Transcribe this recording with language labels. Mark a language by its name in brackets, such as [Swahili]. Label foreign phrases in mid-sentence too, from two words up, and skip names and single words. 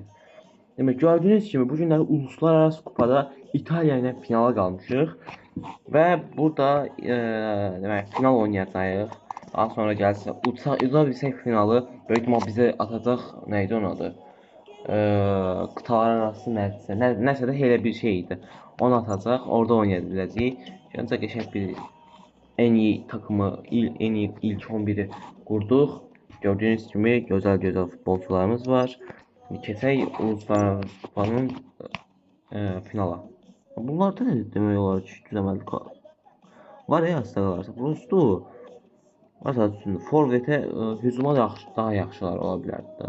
[Azerbaijani] Demək, gördüyünüz kimi bu günlər uluslararası kupada İtaliya ilə finala qalmışıq və burada demək final oynayacağıq. Daha sonra gəlsə uza bilsək finalı böyük ehtimal bizə atacaq. Nə idi onun adı? Qıtalar arası nəsə də elə bir şey idi. Onu atacaq, orada oynaya biləcəyik. Ancaq qəşəng bir [Turkish] en iyi takımı, en iyi ilk 11'i [Azerbaijani] qurduq. Gördüyünüz kimi gözəl futbolçularımız var. Keçək Uluslararası Kupanın finala. Bunlarda nə demək olar ki, düzəməlli var ya, aslında prosto. Məsəl üçün forvetə hücuma daha yaxşılar ola bilərdi.